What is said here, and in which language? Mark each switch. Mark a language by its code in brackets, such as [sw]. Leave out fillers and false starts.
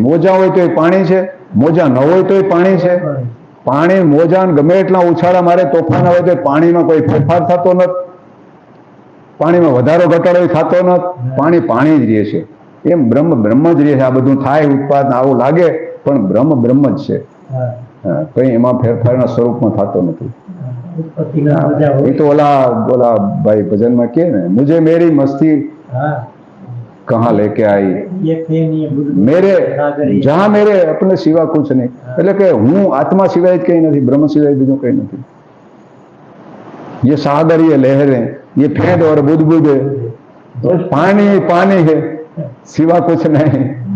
[gu] મોજા હોય તો એ પાણી છે, મોજા ન હોય તો એ પાણી છે. પાણી મોજા ગમે એટલા ઉછાળા મારે, તોફાન આવે તો પાણીમાં કોઈ ફેરફાર થતો નથી. પાણીમાં વધારો ઘટાડો થતો નથી. પાણી પાણી જ રહે છે. એમ બ્રહ્મ બ્રહ્મ જ રહે છે. આ બધું થાય ઉત્પાદન આવું લાગે, પણ બ્રહ્મ બ્રહ્મ જ છે. કઈ એમાં ફેરફારના સ્વરૂપમાં થતો નથી. એ તો ઓલા ભાઈ ભજનમાં કે ને, [hi] મુझे मेरी मस्ती कहाँ लेके आई, मेरे जहाँ मेरे अपने सिवा कुछ नहीं. [gu] એટલે કે હું આત્મા સિવાય જ કઈ નથી, બ્રહ્મ સિવાય બીજું કઈ નથી. [hi] ये सागर ये लहरें ये फेंद और बुदबुद पानी पानी है सिवा कुछ नहीं.